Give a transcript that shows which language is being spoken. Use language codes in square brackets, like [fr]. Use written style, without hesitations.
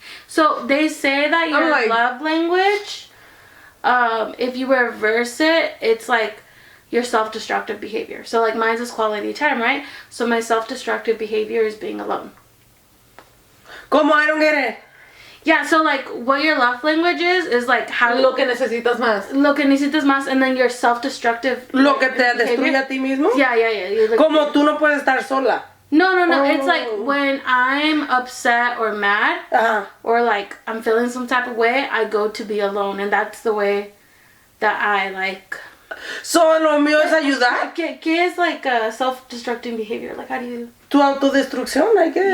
[en] So they say that your love language, if you reverse it, it's like your self-destructive behavior. So like mine is quality time, right? So my self-destructive behavior is being alone. [es] Como? [en] I don't get it. Yeah, so like what your love language is like how... [es] Lo que necesitas más. Lo que necesitas más, [en] and then your self-destructive... [es] Lo que te destruye a ti mismo. [en] Yeah. Like, [es] como tú no puedes estar sola. No. [en] It's like when I'm upset or mad, or like I'm feeling some type of way, I go to be alone, and that's the way that I like... So, [es] lo mío es ayudar. ¿Qué es [en] like a self-destructing behavior? Like, how do you... [es] Tu autodestrucción, [en] I guess.